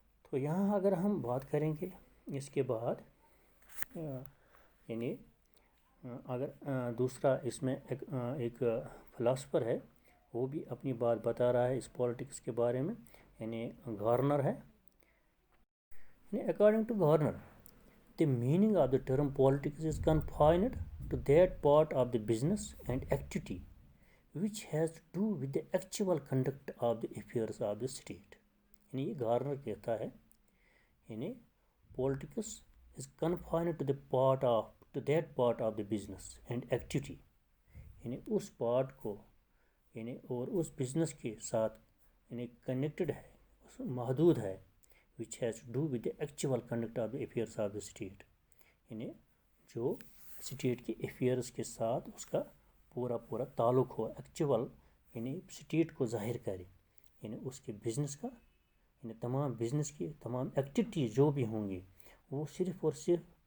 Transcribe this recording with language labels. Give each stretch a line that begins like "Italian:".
Urdu: تو یہاں اگر ہم بات کریں گے اس کے بعد یعنی اگر دوسرا اس میں ایک فلاسفر ہے، وہ بھی اپنی بات بتا رہا ہے اس پالیٹکس کے بارے میں، یعنی گارنر ہے. یعنی according to Garner
English: the meaning of the term politics is confined to that part of the business and activity which has to do with the actual conduct of the affairs of the state.
Urdu: یعنی یہ Garner کہتا ہے یعنی
English: politics is confined to that part of the business and activity،
Urdu: یعنی اس part کو یعنی اور اس business کے ساتھ یعنی کنیکٹڈ ہے، محدود ہے،
English: which has to do with the actual conduct of the affairs of the state،
Urdu: یعنی جو اسٹیٹ کے افیئرس کے ساتھ اس کا پورا تعلق ہو، ایکچول یعنی اسٹیٹ کو ظاہر کرے، یعنی اس کے بزنس کا یعنی تمام بزنس کی تمام ایکٹیویٹیز جو بھی ہوں گی وہ صرف اور صرف